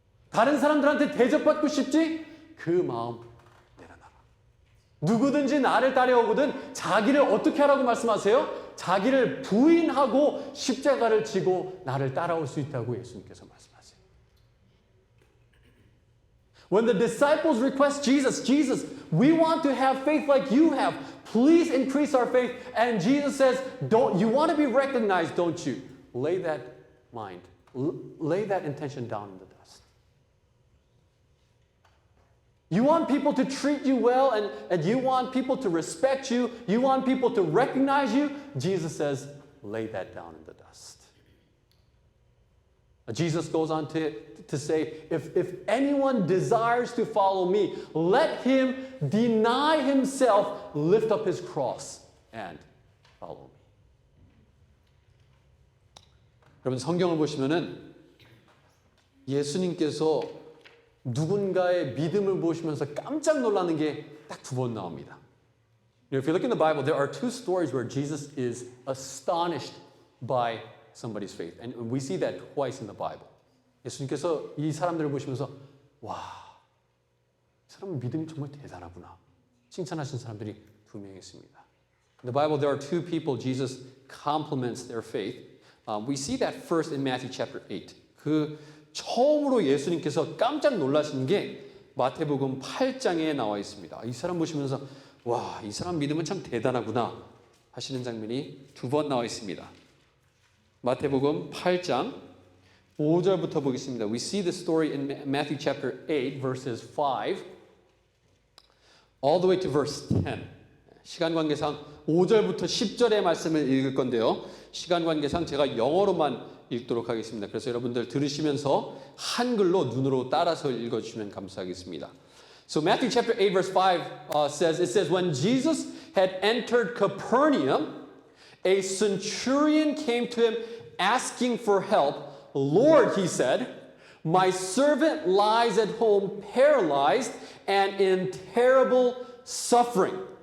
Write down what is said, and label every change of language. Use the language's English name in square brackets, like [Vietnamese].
[Korean] 다른 사람들한테 대접받고 싶지. 그 마음 내려놔라. 누구든지 나를 따라오거든 자기를 어떻게 하라고 말씀하세요? 자기를 부인하고 십자가를 지고 나를 따라올 수 있다고 예수님께서 말씀하세요. [English] When the disciples request Jesus, we want to have faith like you have. Please increase our faith. And Jesus says, you want to be recognized, don't you? Lay that mind, lay that intention down in the dust. You want people to treat you well, and you want people to respect you, you want people to recognize you. Jesus says, lay that down in the dust. Jesus goes on to say, if anyone desires to follow me, let him deny himself, lift up his cross, and follow me. [Korean] 여러분 성경을 보시면은 예수님께서 누군가의 믿음을 보시면서 깜짝 놀라는 게 딱 두 번 나옵니다. [English] If you look in the Bible, there are two stories where Jesus is astonished by somebody's faith. And we see that twice in the Bible. [Korean] 예수님께서 이 사람들을 보시면서 와, 이 사람은 믿음이 정말 대단하구나. 칭찬하신 사람들이 두 명 있습니다. [English] In the Bible, there are two people Jesus compliments their faith. We see that first in Matthew chapter 8. [Korean] 그 처음으로 예수님께서 깜짝 놀라신 게 마태복음 8장에 나와 있습니다. 이 사람 보시면서 와, 이 사람 믿음은 참 대단하구나 하시는 장면이 두 번 나와 있습니다. 마태복음 8장 5절부터 보겠습니다. [English] We see the story in Matthew chapter 8 verses 5 all the way to verse 10. [Korean] 시간 관계상 5절부터 10절의 말씀을 읽을 건데요. 시간 관계상 제가 영어로만 읽도록 하겠습니다. 그래서 여러분들 들으시면서 한글로 눈으로 따라서 읽어주시면 감사하겠습니다. [English] So Matthew chapter 8 verse 5 says, when Jesus had entered Capernaum, a centurion came to him asking for help. Lord, he said, my servant lies at home paralyzed and in terrible suffering.